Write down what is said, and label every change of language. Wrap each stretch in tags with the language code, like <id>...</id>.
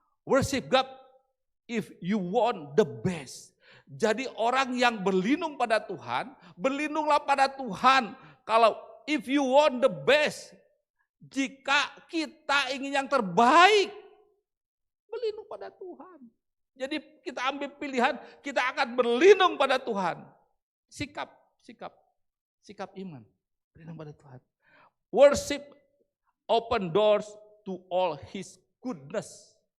<en>Worship God if you want the best.</en> <id>Jadi orang yang berlindung pada Tuhan, berlindunglah pada Tuhan. Kalau</id> <en>if you want the best,</en> <id>jika kita ingin yang terbaik, berlindung pada Tuhan. Jadi kita ambil pilihan, kita akan berlindung pada Tuhan. Sikap iman, berlindung pada Tuhan.</id> <en>Worship open doors to all His goodness.</en>